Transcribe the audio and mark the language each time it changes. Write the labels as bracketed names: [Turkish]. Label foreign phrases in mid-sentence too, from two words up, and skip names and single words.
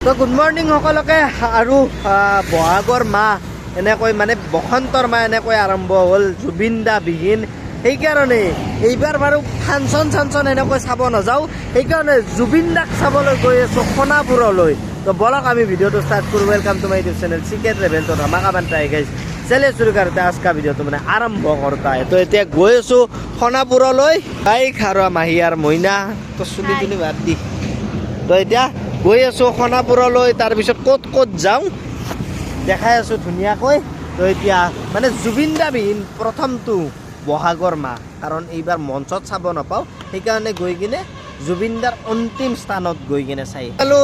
[Assamese] তো [English] good morning [Assamese] সকলোকে আৰু বহাগৰ মাহ এনেকৈ মানে বসন্তৰ মাহ এনেকৈ আৰম্ভ হ'ল জুবিন দা বিহীন। সেইকাৰণে এইবাৰ বাৰু ফাংচন এনেকৈ চাব নাযাওঁ, সেইকাৰণে জুবিন দাক চাবলৈ গৈ আছোঁ সোণাপুৰলৈ। তো বলক আমি ভিডিঅ'টো ষ্টাৰ্ট কৰোঁ। [English] welcome to my YouTube channel CK Travel. [Hindi] तो धमाका बनता है गाइस, चलिए शुरू करते हैं आज का वीडियो। [Assamese] तो মানে আৰম্ভ [Hindi] करता है। [Assamese] तो এতিয়া গৈ আছোঁ সোণাপুৰলৈ। বাইক আৰু মাহী আৰু মইনা তো চুলি তুলি বাদ দি তো এতিয়া গৈ আছোঁ সোণাপুৰলৈ। তাৰপিছত ক'ত ক'ত যাওঁ দেখাই আছোঁ ধুনীয়াকৈ। তো এতিয়া মানে জুবিন দা বিহীন প্ৰথমটো বহাগৰ মাহ, কাৰণ এইবাৰ মঞ্চত চাব নাপাওঁ, সেইকাৰণে গৈ কিনে জুবিন দাৰ অন্তিম স্থানত গৈ কিনে চাই পালোঁ।